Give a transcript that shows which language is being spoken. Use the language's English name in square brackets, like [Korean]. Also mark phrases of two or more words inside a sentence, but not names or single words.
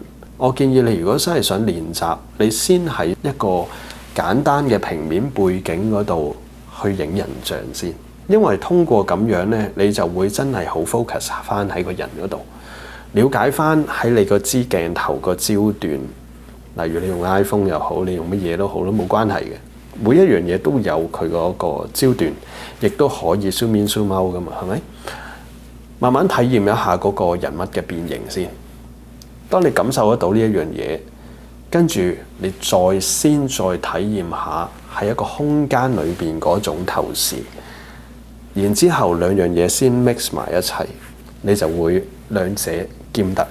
[Cantonese] 我建議你如果真係想練習，你先喺一個簡單嘅平面背景嗰度去影人像先，因為通過咁樣咧，你就會真係好 focus 翻喺個人嗰度，了解翻喺你個支鏡頭個焦段。例如你用 iPhone 又好，你用乜嘢都好都冇關係嘅。每一樣嘢都有佢嗰個焦段，亦都可以 [English] zoom in zoom out [Cantonese] 噶嘛，係咪？慢慢體驗一下嗰個人物嘅變形先。當你感受得到呢一樣嘢， 跟住你再體驗下喺一個空間裏邊嗰種透視，然之後兩樣嘢先 mix 埋一齊，你就會兩者兼得。